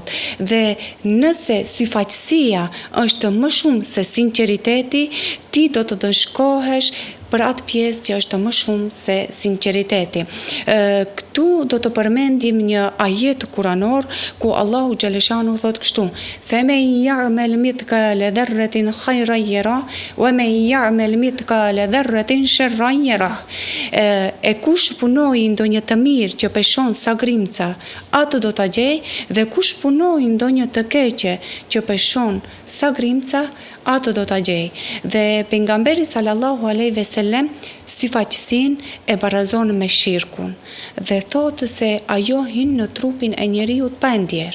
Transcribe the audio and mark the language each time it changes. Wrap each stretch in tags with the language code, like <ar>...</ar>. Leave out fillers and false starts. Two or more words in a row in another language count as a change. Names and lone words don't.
<sq>Dhe nëse syfaqësia është më shumë se sinqeriteti, ti do të dëshkohesh për atë pjesë që është më shumë se sinqeriteti. Këtu do të përmendim një ajet kuranor ku Allahu xhaleshanu thotë kështu:</sq> <ar>"فمن يعمل مثقال ذرة خيرا يره ومن يعمل مثقال ذرة شرا يره."</ar> <sq>E kush punoi ndonjë të mirë që peshon sa grimca, atë do ta gjej, dhe kush punoi ndonjë të keqe që peshon sa grimca, atë do ta gjej. Dhe pejgamberi</sq> <ar>صلى الله عليه وسلم</ar> <sq>syfaqësinë e barazon me shirkun dhe thotë se ajo hyn në trupin e njeriu pa ndjer.</sq>